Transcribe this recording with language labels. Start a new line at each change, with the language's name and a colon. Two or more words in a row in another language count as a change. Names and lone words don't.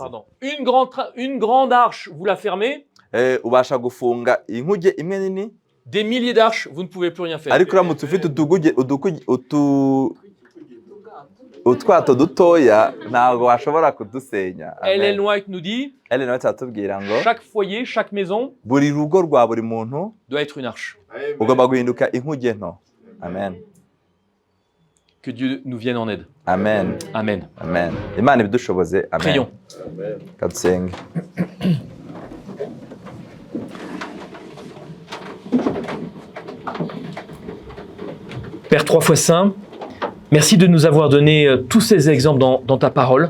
French: Pardon. Une grande arche, vous la fermez.
Kinyarwanda: Ubasha gufunga inkuge imwe nini,
French: Des milliers d'arches, vous ne pouvez plus rien faire.
Kinyarwanda: ariko uramutse ufite utwato dutoya ntabwo washobora kudusenya.
French: Ellen White nous dit,
Kinyarwanda: Ellen White atubwira ngo
French: chaque foyer, chaque maison
Kinyarwanda: buri rugo rwa buri muntu
French: doit être une arche.
Kinyarwanda: ugomba guhinduka inkuge nto. Amen.
French: Que Dieu nous vienne en aide. Amen. Amen.
Kinyarwanda: Amen. Imana ibidushoboze. Amen.
French: Prions.
Kinyarwanda: Kadusenge.
French: Père 3 fois Saint, merci de nous avoir donné tous ces exemples dans ta parole.